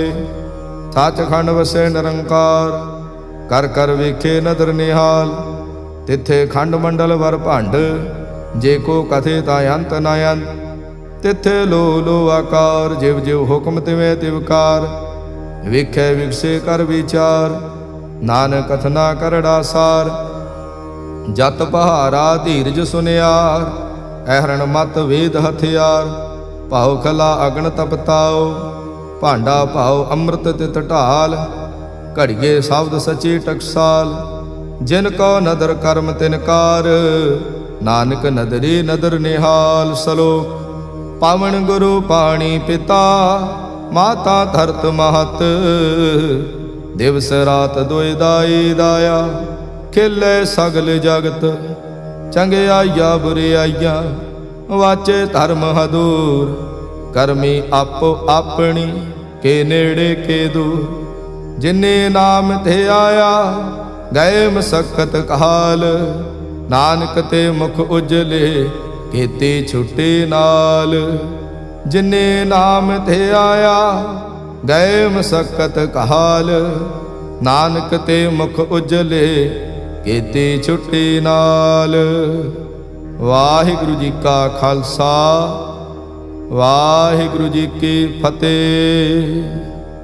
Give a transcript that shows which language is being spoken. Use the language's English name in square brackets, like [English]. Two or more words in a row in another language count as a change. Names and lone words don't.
[Punjabi] ਸਚ ਖੰਡ ਵਸੇ ਨਿਰੰਕਾਰ, ਕਰ ਕਰ ਵੇਖੇ ਨਦਰ ਨਿਹਾਲ। ਤਿਥੇ ਖੰਡ ਮੰਡਲ ਵਰ ਭੰਡ, ਜੇ ਕੋ ਕਥੇ ਤਾ ਅੰਤ ਨ ਅੰਤ। ਤਿਥੇ ਲੋ ਲੋ ਆਕਾਰ, ਜਿਵ ਜਿਵ ਹੁਕਮ ਤਿਵੇਂ ਤਿਵਕਾਰ। ਵਿਖੇ ਵਿਕਸੇ ਕਰ ਵਿਚਾਰ, ਨਾਨਕ ਕਥਨਾ ਕਰੜਾ ਸਾਰ। ਜਤ ਪਹਾਰਾ ਧੀਰਜ ਸੁਨਿਆਰ, ਅਹਰਣ ਮਤ ਵੇਦ ਹਥਿਆਰ। ਭਾਵ ਖਲਾ ਅਗਨ ਤਪਤਾਓ, ਭਾਂਡਾ ਭਾਵ ਅੰਮ੍ਰਿਤ ਤਿਤ ਢਾਲ। ਘੜੀਏ ਸ਼ਬਦ ਸਚੀ ਟਕਸਾਲ, ਜਿਨ ਕੋ ਨਦਰ ਕਰਮ ਤਿਨਕਾਰ। ਨਾਨਕ ਨਦਰੀ ਨਦਰ ਨਿਹਾਲ। ਸਲੋਕ ਪਾਵਨ ਗੁਰੂ ਪਾਣੀ ਪਿਤਾ, ਮਾਤਾ ਧਰਤ ਮਹਤ। ਦਿਵਸ ਰਾਤ ਦੁਈ ਦਾਈ ਦਾਇਆ, ਖਿਲੇ ਸਗਲ ਜਗਤ। ਚੰਗਿਆਈਆ ਬੁਰਿਆਈਆ, ਵਾਚੇ ਧਰਮ ਹਦੂਰ। ਕਰਮੀ ਆਪੋ ਅਪਨੀ, ਕੇ ਨੇੜੇ ਕੇ ਦੂਰ। ਜਿੰਨੇ ਨਾਮ ਥੇ ਆਇਆ, ਗਏ ਮਸੱਕਤ ਕਾਲ। ਨਾਨਕ ਤੇ ਮੁਖ ਉਜਲੇ, ਕੇਤੀ ਛੁੱਟੀ ਨਾਲ। ਜਿੰਨੇ ਨਾਮ ਥੇ ਆਇਆ, ਗਏ ਮਸੱਕਤ ਕਾਲ। ਨਾਨਕ ਤੇ ਮੁਖ ਉਜਲੇ, ਕੇਤੀ ਛੁੱਟੀ ਨਾਲ। ਵਾਹਿਗੁਰੂ ਜੀ ਕਾ ਖਾਲਸਾ, ਵਾਹਿਗੁਰੂ ਜੀ ਕੀ ਫਤਿਹ।